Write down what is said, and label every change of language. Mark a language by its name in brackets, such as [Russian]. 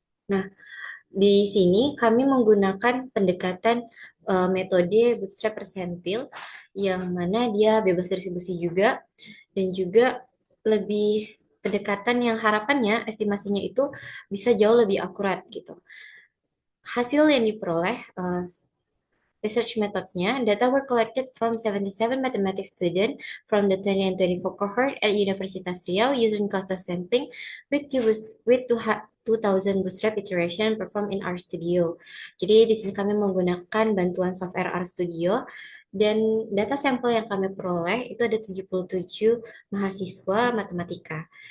[Indonesian] Nah, di sini kami menggunakan pendekatan metode bootstrap percentile yang mana dia bebas distribusi juga dan juga lebih pendekatan yang harapannya estimasinya itu bisa jauh lebih akurat gitu. Hasil yang diperoleh research methods-nya, [English] data were collected from 77 mathematics students from the 20 and 24 cohort at Universitas Riau using cluster sampling with 2000 bootstrap iteration performed in RStudio. [Indonesian] Jadi di sini kami menggunakan bantuan software RStudio dan data sampel yang kami peroleh itu ada 77 mahasiswa matematika.